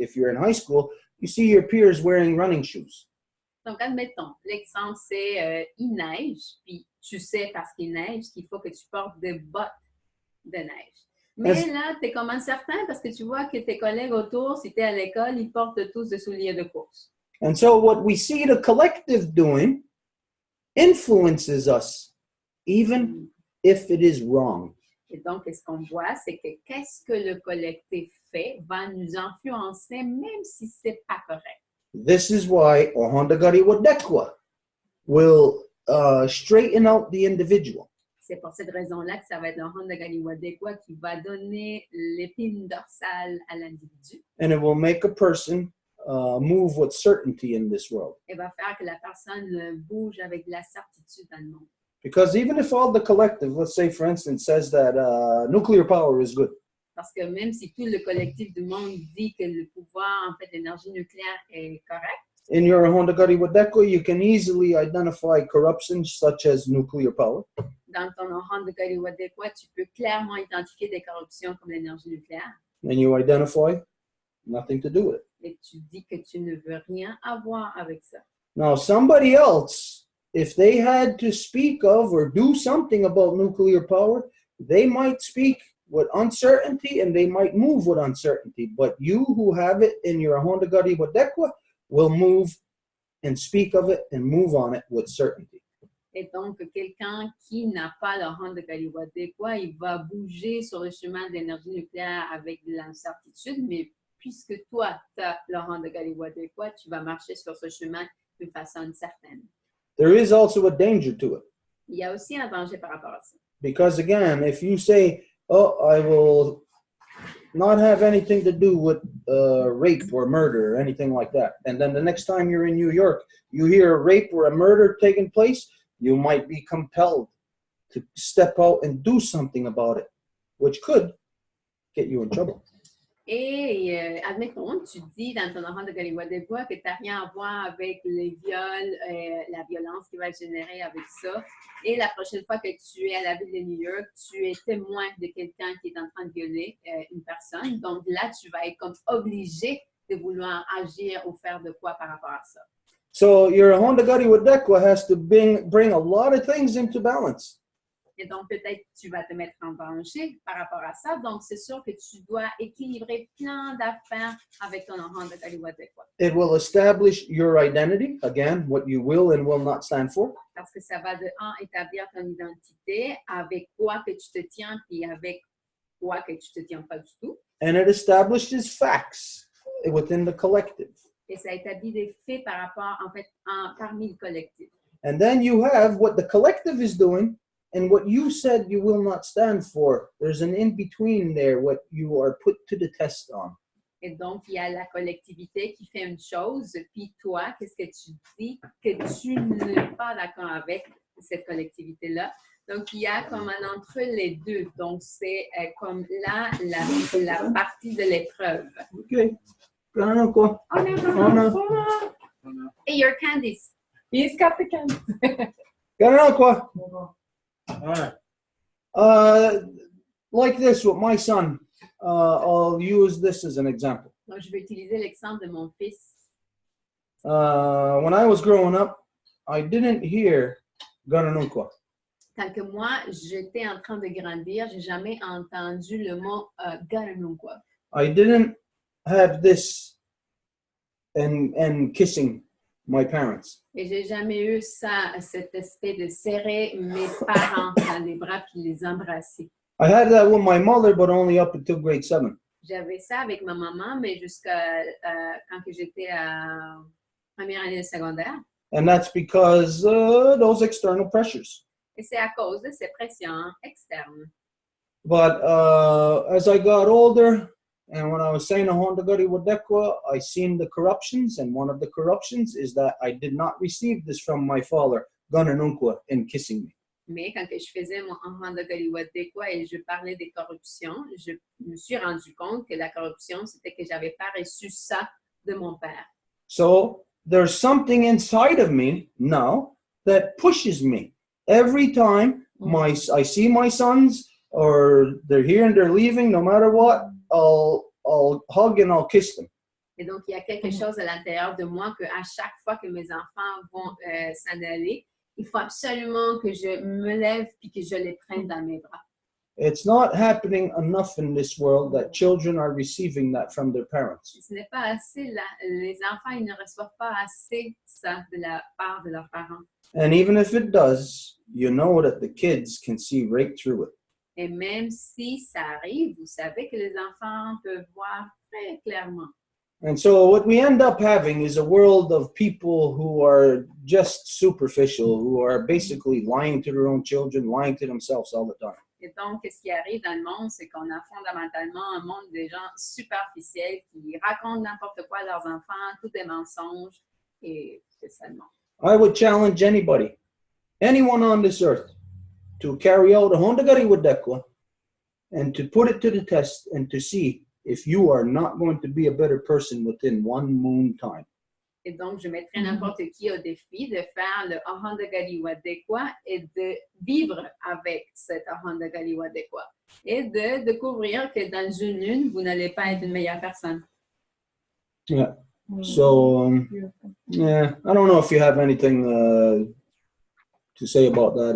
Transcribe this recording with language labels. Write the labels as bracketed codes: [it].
[en] If you're in high school, you see your peers wearing running shoes. [fr] Donc, admettons, l'exemple, c'est il neige, puis tu sais parce qu'il neige qu'il faut que tu portes des bottes de neige. Mais là, tu es comme incertain parce que tu vois que tes collègues autour, si tu es à l'école, ils portent tous des souliers de course. [en] And so what we see the collective doing influences us, even if it is wrong. [fr] Et donc, ce qu'on voit, c'est que qu'est-ce que le collectif fait va nous influencer même si ce n'est pas correct. [en] This is why Ohondagari Wadekwa will straighten out the individual. [fr] C'est pour cette raison-là que ça va être le Ohondagari Wadekwa qui va donner l'épine dorsale à l'individu. [en] And it will make a person move with certainty in this world. [fr] Et va faire que la personne bouge avec de la certitude dans le monde. [en] Because even if all the collective, let's say for instance, says that nuclear power is good. [fr] Parce que même si tout le collectif du monde dit que le pouvoir, en fait, l'énergie nucléaire est correct, [en] In your Ohondagari Wadekwa, you can easily identify corruption such as nuclear power. [fr] dans ton Ohondagari Wadekwa, tu peux clairement identifier des corruptions comme l'énergie nucléaire. [en] And you identify nothing to do with it. [fr] Et tu dis que tu ne veux rien avoir avec ça. [en] Now, somebody else, if they had to speak of or do something about nuclear power, they might speak with uncertainty and they might move with uncertainty. But you who have it in your Ohondagari Wadekwa will move and speak of it and move on it with certainty. [fr] Et donc, quelqu'un qui n'a pas le Ohondagari Wadekwa, il va bouger sur le chemin de l'énergie nucléaire avec de l'incertitude, mais puisque toi, tu as le Ohondagari Wadekwa, tu vas marcher sur ce chemin de façon certaine. [en] There is also a danger to it. [fr] Il y a aussi un danger par rapport à ça. [en] Because again, if you say, oh, I will not have anything to do with rape or murder or anything like that, and then the next time you're in New York, you hear a rape or a murder taking place, you might be compelled to step out and do something about it, which could get you in trouble. [fr] Et admettons, tu dis dans ton Ohondagari Wadekwa que tu n'as rien à voir avec les viols, la violence qui va être générée avec ça. Et la prochaine fois que tu es à la ville de New York, tu es témoin de quelqu'un qui est en train de violer une personne. Donc là, tu vas être comme obligé de vouloir agir ou faire de quoi par rapport à ça. [en] So your Ohondagari Wadekwa has to bring a lot of things into balance. [fr] Et donc, peut-être que tu vas te mettre en danger par rapport à ça. Donc, c'est sûr que tu dois équilibrer plein d'affaires avec ton Ohondagari Wadekwa. [en] It will establish your identity, again, what you will and will not stand for. [fr] Parce que ça va de un, établir ton identité, avec quoi que tu te tiens, puis avec quoi que tu te tiens pas du tout. [en] And it establishes facts within the collective. [fr] Et ça établit des faits par rapport, en fait, parmi le collectif. [en] And then you have what the collective is doing and what you said you will not stand for. There's an in-between there, what you are put to the test on. [fr] Et donc, il y a la collectivité qui fait une chose, puis toi, qu'est-ce que tu dis que tu n'es pas d'accord avec cette collectivité-là. Donc, il y a comme un entre les deux. Donc, c'est comme là, la partie de l'épreuve. [en] Okay. Ganun ko. Oh, no. Hey, your candies. He's got the candy. Ganun ko. Alright. Like this with my son. I'll use this as an example. [fr] Donc, je vais utiliser l'exemple de mon fils. [en] When I was growing up, I didn't hear ganun ko. [fr] Tant que moi, j'étais en train de grandir, j'ai jamais entendu le mot garanunkwa. [en] I didn't have this and kissing my parents. [fr] Et j'ai jamais eu ça, cet aspect de serrer mes parents dans les bras puis les embrasser. [en] I had that with my mother, but only up until grade 7. [fr] J'avais ça avec ma maman, mais jusqu'à quand que j'étais à première année de secondaire. [en] And that's because those external pressures. [fr] Et c'est à cause de ces pressions externes. [en] But as I got older, and when I was saying Ahondagari Wadekwa, I seen the corruptions, and one of the corruptions is that I did not receive this from my father, Gananunkwa, in kissing me. [fr] Mais quand que je faisais mon Ahondagari Wadekwa et je parlais des corruptions, je me suis rendu compte que la corruption, c'était que j'avais pas reçu ça de mon père. [en] So there's something inside of me now that pushes me. Every time I see my sons, or they're here and they're leaving, no matter what, I'll hug and I'll kiss them. [fr] Et donc, il y a quelque chose à l'intérieur de moi que à chaque fois que mes enfants vont s'en aller, il faut absolument que je me lève puis que je les prenne dans mes bras. [en] It's not happening enough in this world that children are receiving that from their parents. [fr] Ce n'est pas assez, les enfants, ils ne reçoivent pas assez ça de la part de leurs parents. [en] And even if it does, you know that the kids can see right through it. [fr] Et même si ça arrive, vous savez que les enfants peuvent voir très clairement. [en] And so what we end up having is a world of people who are just superficial, who are basically lying to their own children, lying to themselves all the time. [fr] Et donc, ce qui arrive dans le monde, c'est qu'on a fondamentalement un monde de gens superficiels qui racontent n'importe quoi à leurs enfants, tout est mensonge, et c'est ça le monde. [en] I would challenge anybody, anyone on this earth, to carry out a Hondagari Wadekwa and to put it to the test and to see if you are not going to be a better person within 1 moon time. [fr] Et donc, je mettrai n'importe qui au défi de faire le Ahondagari Wadekwa et de vivre avec cet Ahondagari Wadekwa et de découvrir que dans une lune, vous n'allez pas être une meilleure personne. [en] Yeah. So, yeah, I don't know if you have anything to say about that.